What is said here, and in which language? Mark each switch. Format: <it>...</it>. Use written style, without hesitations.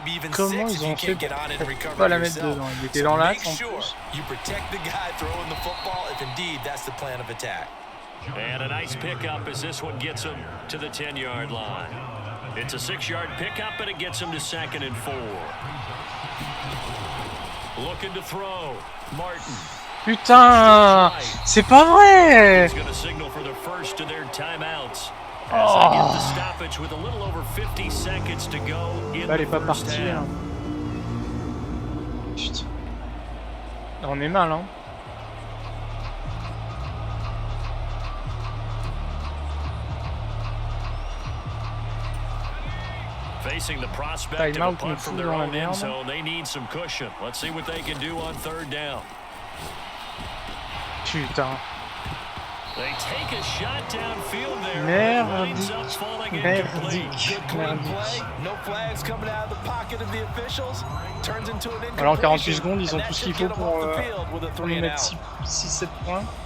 <fr>Comment ils ont fait pour pas la mettre dedans? Il était dans l'axe en plus.</fr> <en>And a nice pickup as this one gets him to the 10-yard line. It's a 6-yard pickup, and it gets him to 2nd and 4. Looking to throw. Martin.</en> <fr>Putain, c'est pas vrai.</fr> <en>He's going to signal for the first of their timeouts. As they get the stoppage with a little over 50 seconds to go in the first half.</en> <fr>Putain. On est mal, hein.</fr> <en>Facing the prospect of a punt from their own end zone, they need some cushion. Let's see what they can do on 3rd down.</en> <fr>Putain.</fr> <en>They take a shot downfield there.</en> <fr>Merdique.</fr> <en>No flags coming out of the pocket of the officials. Turns into an</en> <fr>Alors en 48 secondes, ils ont tout ce qu'il faut pour nous mettre 6-7 points.</fr>